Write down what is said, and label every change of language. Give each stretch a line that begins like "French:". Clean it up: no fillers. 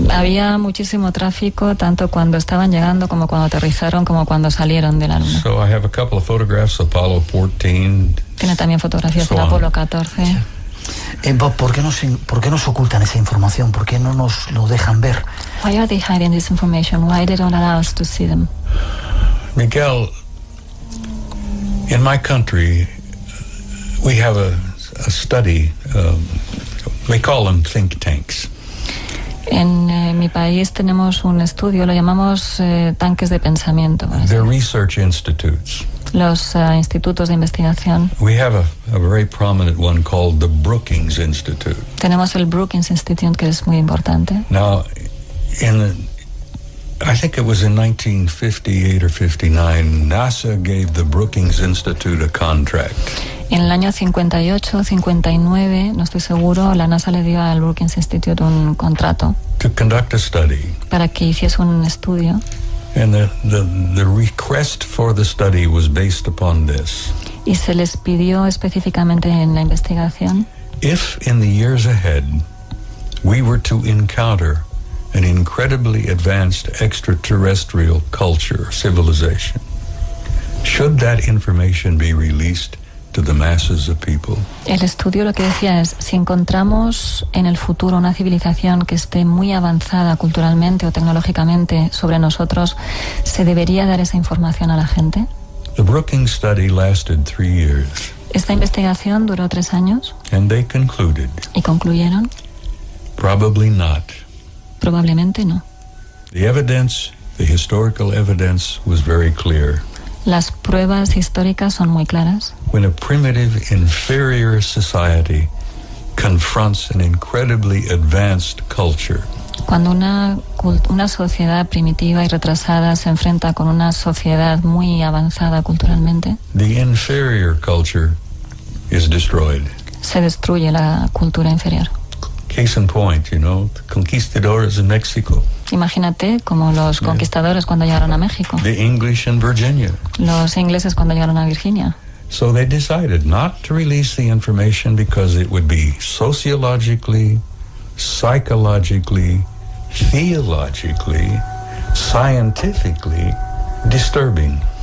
Spanish: Había muchísimo tráfico tanto cuando estaban llegando como cuando aterrizaron como cuando salieron de la Luna.
English: So I have a couple of photographs of Apollo 14.
Spanish: Tiene también fotografías del Apolo 14. Bob, ¿por qué nos ocultan esa información? ¿Por qué no nos lo dejan ver?
English: Why are they hiding this information? Why they don't allow us to see them? Miguel, in my country, we have a study, we call them think tanks.
Spanish: En mi país tenemos un estudio, lo llamamos tanques de pensamiento.
English: They're research institutes.
Spanish: Los institutos de investigación.
English: We have a very prominent one called the Brookings Institute.
Spanish: Tenemos el Brookings Institute, que es muy importante.
English: Now, I think it was in 1958 or 59, NASA gave the Brookings Institute a contract.
Spanish: En el año 58, 59, no estoy seguro, la NASA le dio al Brookings Institute un contrato
English: to conduct a study.
Spanish: Para que hiciese un estudio.
English: And the request for the study was based upon this.
Spanish: Y se les pidió específicamente en la investigación.
English: If in the years ahead we were to encounter an incredibly advanced extraterrestrial culture, civilization, should that information be released to the masses of people?
Spanish: El estudio lo que decía es, si encontramos en el futuro una civilización que esté muy avanzada culturalmente o tecnológicamente sobre nosotros, ¿se debería dar esa información a la gente?
English: The Brookings study lasted 3 years.
Spanish: Esta investigación duró 3 años.
English: And they concluded.
Spanish: Y concluyeron.
English: Probably not.
Spanish: Probablemente no.
English: The evidence, the historical evidence was very clear.
Spanish: Las pruebas históricas son muy claras.
English: When a primitive, inferior society confronts an incredibly advanced culture,
Spanish: Cuando una sociedad primitiva y retrasada se enfrenta con una sociedad muy avanzada culturalmente,
English: the inferior culture is destroyed.
Spanish: se destruye la cultura inferior.
English: Case in point, the conquistadors in Mexico,
Spanish: Imagínate como los conquistadores cuando llegaron a México,
English: the English in Virginia.
Spanish: los ingleses cuando llegaron a Virginia.
English: So they decided not to release the information because it would be sociologically, psychologically, theologically, scientifically disturbing.